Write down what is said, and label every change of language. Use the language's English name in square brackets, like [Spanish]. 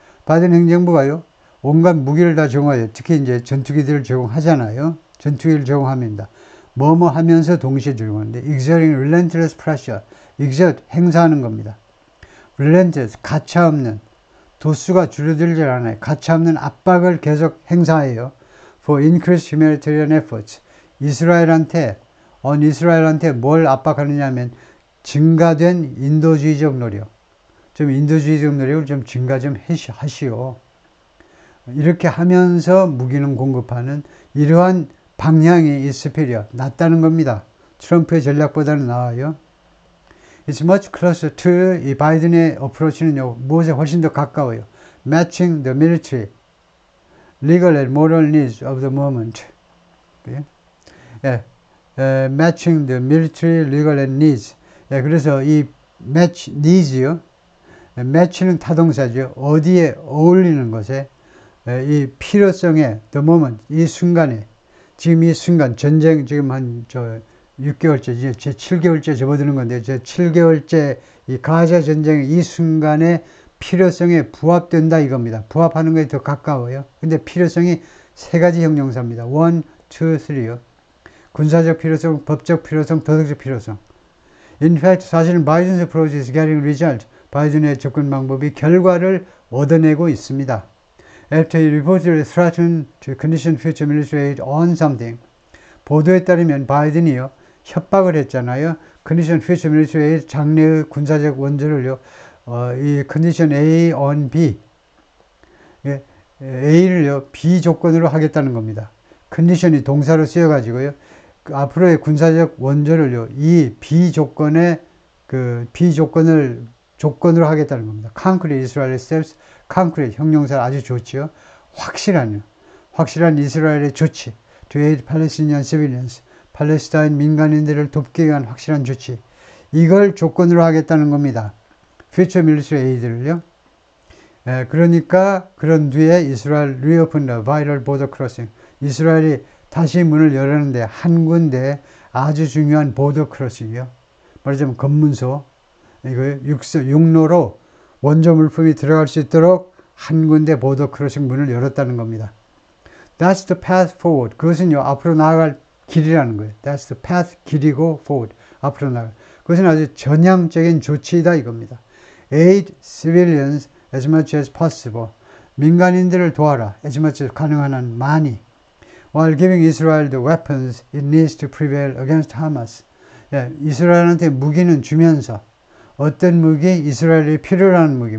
[Korean] 바이든 행정부가요, 온갖 무기를 다 제공해요. 특히 이제 전투기들을 제공하잖아요. 전투기를 제공합니다. 뭐뭐 하면서 동시에 제공하는데, [English] exerting relentless pressure. [Korean] exert, 행사하는 겁니다. relentless, 가차없는, 도수가 줄어들질 않아요. 가차없는 압박을 계속 행사해요. [English] For increased humanitarian efforts. [Korean] 이스라엘한테 뭘 압박하느냐 하면, 증가된 인도주의적 노력. 좀 인도주의적 노력을 좀 증가 좀 하시오. 이렇게 하면서 무기는 공급하는 이러한 방향이 superior, 낫다는 겁니다. 트럼프의 전략보다는 나아요. [English] It's much closer to, [Korean] 이 바이든의 어프로치는요, 무엇에 훨씬 더 가까워요. [English] Matching the military, legal and moral needs of the moment. 예, matching the military, legal and needs. [Korean] 예, 그래서 이 match, needs요. match는 타동사죠. 어디에 어울리는 것에, 이 필요성에, the moment, 이 순간에, 지금 이 순간, 전쟁 지금 한 6개월째, 이제 제 7개월째 접어드는 건데, 제 7개월째 이 가자 전쟁의 이 순간에 필요성에 부합된다 이겁니다. 부합하는 것에 더 가까워요. 근데 필요성이 세 가지 형용사입니다. 1, 2, 3요. 군사적 필요성, 법적 필요성, 도덕적 필요성. [English] In fact, [Korean] 사실은 [English] 바이든's approach is getting result. [Korean] 바이든의 접근 방법이 결과를 얻어내고 있습니다. [English] After he reportedly threatened to condition future military aid on something. [Korean] 보도에 따르면 바이든이요, 협박을 했잖아요. [English] condition future military aid, [Korean] 장래의 군사적 원조를요, [English] 이 condition A on B. [Korean] 예, A를요, B 조건으로 하겠다는 겁니다. condition이 동사로 쓰여가지고요, 그 앞으로의 군사적 원조를요, 이 B 조건에, 그 B 조건으로 하겠다는 겁니다. [English] concrete Israeli steps, concrete [Korean] 형용사 아주 좋지요. 확실한 이스라엘의 조치. [English] to aid Palestinian civilians. [Korean] 팔레스타인 민간인들을 돕기 위한 확실한 조치. 이걸 조건으로 하겠다는 겁니다. [English] future military aid를요. [Korean] 그러니까 그런 뒤에 이스라엘 [English] reopen the vital border crossing. [Korean] 이스라엘이 다시 문을 열었는데 한 군데 아주 중요한 보더 크로싱이요. 말하자면 검문소. 이거 육로로 원조 물품이 들어갈 수 있도록 한 군데 보더 크로싱 문을 열었다는 겁니다. [English] That's the path forward. [Korean] 그것은요, 앞으로 나아갈 길이라는 거예요. [English] That's the path, [Korean] 길이고 [English] forward. [Korean] 앞으로 나아갈. 그것은 아주 전향적인 조치이다 이겁니다. [English] Aid civilians as much as possible. [Korean] 민간인들을 도와라. [English] as much as [Korean] 가능한 한 많이. [English] While giving Israel the weapons it needs to prevail against Hamas. [Korean] 예, 이스라엘한테 무기는 주면서 어떤 무기? 이스라엘이 필요로 하는 무기.